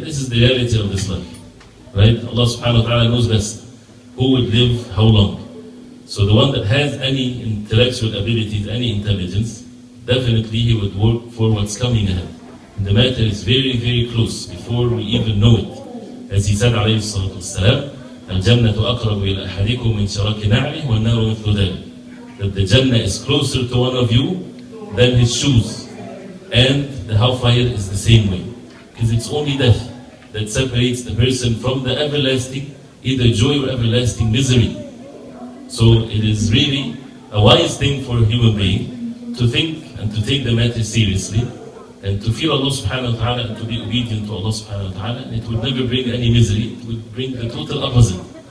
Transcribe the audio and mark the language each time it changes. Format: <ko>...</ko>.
<en>This is the reality of this life. Right? Allah subhanahu wa ta'ala knows best who would live how long. So the one that has any intellectual abilities, any intelligence, definitely he would work for what's coming ahead. And the matter is very, very close before we even know it. As he said,</en> <ar>alayhi salatu wassalam, الجنة أقرب إلى أحدكم من شراك نعله والنار مثل ذلك.</ar> <en>That the Jannah is closer to one of you than his shoes. And the hellfire is the same way. Because it's only death that separates the person from the everlasting, either joy or everlasting misery. So it is really a wise thing for a human being to think and to take the matter seriously and to fear Allah subhanahu wa ta'ala and to be obedient to Allah subhanahu wa ta'ala. And it would never bring any misery, it would bring the total opposite.</en>